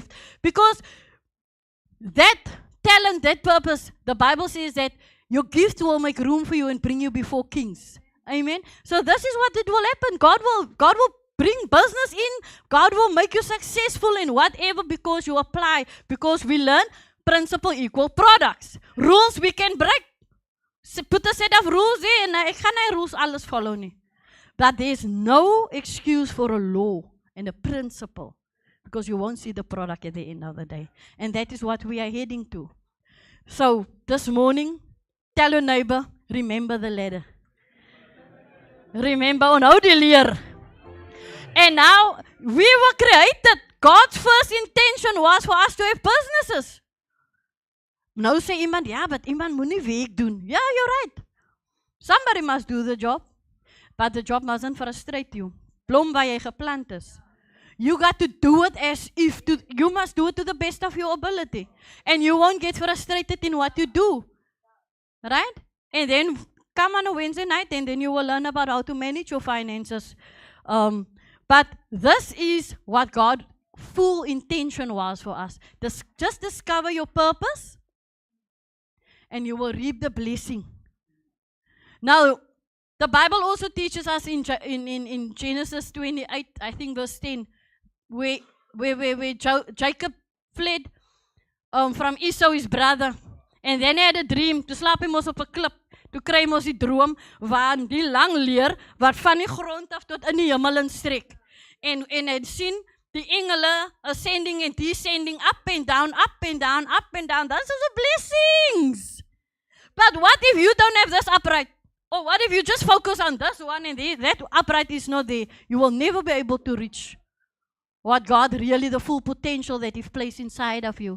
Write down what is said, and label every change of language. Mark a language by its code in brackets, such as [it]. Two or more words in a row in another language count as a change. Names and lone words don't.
[en] Because that talent, that purpose, the Bible says that your gift will make room for you and bring you before kings. Amen. So this is what it will happen. God will bring business in. God will make you successful in whatever because you apply. Because we learn principle equal products. Rules we can break. Put a set of rules there and [af] ek gaan nie rules alles follow nie. [en] But there's no excuse for a law and a principle. Because you won't see the product at the end of the day. And that is what we are heading to. So, this morning, tell your neighbor, remember the ladder. Remember, [af] onthou die leer. [en] And now, we were created. God's first intention was for us to have businesses. [af] Nou sê iemand, ja, but iemand moet nie werk doen. Ja, [en] you're right. Somebody must do the job, but the job mustn't frustrate you. [af] Blom waar jy geplant is. [en] You got to do it you must do it to the best of your ability. And you won't get frustrated in what you do. Right? And then come on a Wednesday night and then you will learn about how to manage your finances. But this is what God's full intention was for us. Just discover your purpose and you will reap the blessing. Now, the Bible also teaches us in Genesis 28, I think verse 10, where Jacob fled from Esau, his brother. And then he had a dream. [af] Toe slaap hy mos op 'n klip. Toe kry hy mos die droom waar die lang leer wat van die grond af tot in die hemel instrek. En hy het sien die engele [en] ascending and descending, up and down, up and down, [af] up and down. [en] Those are the blessings. But what if you don't have this upright? Or what if you just focus on this one and that upright is not there? You will never be able to reach what God really, the full potential that He's placed inside of you.